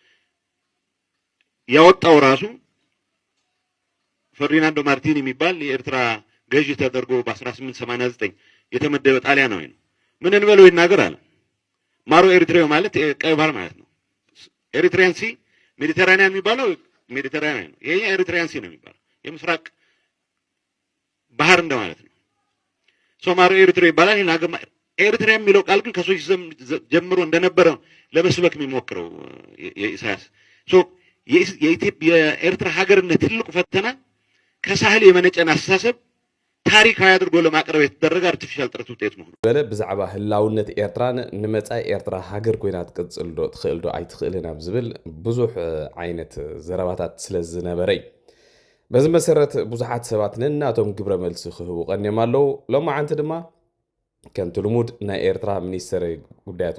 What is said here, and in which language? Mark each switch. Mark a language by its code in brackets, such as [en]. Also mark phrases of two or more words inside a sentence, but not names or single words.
[am] ያወጣው ራሱ ፈርዲናንዶ ማርቲኒ የሚባል የኤርትራ ገዢ ተደርጎ በ1889 የተመደበ ጣሊያናዊ ነው። ምን እንበለው ይናገር አለ። ማሮ ኤሪትሪያ ማለት ቀይ ባህር ማለት ነው። ኤሪትሪያን ሲ ሜዲተራኒያን የሚባለው ሜዲተራኒያን ነው። ይሄ ኤሪትሪያን ሲ ነው የሚባለው የምስራቅ ባህር እንደማለት ነው። ማሮ ኤሪትሪያ ይባላል። ይሄን ሀገር ኤሪትሪያ የሚለው ቃል ግን ከሶች ጀምሮ እንደነበረ ለመስበክ የሚሞክረው የኢሳያስ የኢትዮጵያ የኤርትራ ሀገርነት ትልቁ ፈተና ከሳህል የመነጨን አስተሳሰብ ታሪካዊ አድርጎ ለማቅረብ የተደረገ አርቲፊሻል ጥረት ውጤት ነው። [ti] በለ ብዛዕባ ህላውነት ኤርትራን ንመጻኢ ኤርትራ ሀገር ኮይና ትቅጽልዶ ትኽእልዶ ኣይትኽእልን ኣብ ዝብል ብዙሕ ዓይነት ዘረባታት ስለዝነበረይ በዚ መሰረት ብዙሓት ሰባት ንናቶም ግብረ መልሲ ክህቡ ቀኒዮም ኣለው። ሎማዓንቲ ድማ ከምቲ ልሙድ ናይ ኤርትራ ሚኒስትር ጉዳያት